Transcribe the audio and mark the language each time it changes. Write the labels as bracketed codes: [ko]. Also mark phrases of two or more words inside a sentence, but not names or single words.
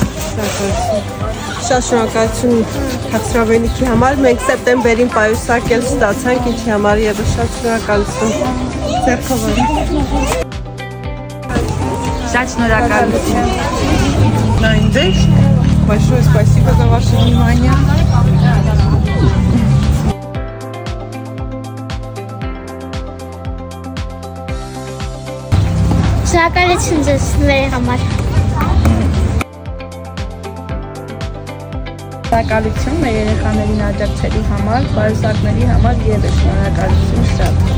[hy] Շատ շնորհակալություն Թաքստրավենիքի համար։ Մենք սեպտեմբերին պայուսակ էլ ստացանք, ինչի համար եւս շատ շնորհակալություն։ Ձեռքով։ Շատ շնորհակալություն։ [ru] Большое спасибо за ваше внимание. [hy] Շնորհակալություն ձեզ մեր համար։ Շնորհակալություն մեր երեխաներին աջակցելու համար, պայուսակների համար եւս շնորհակալություն շատ։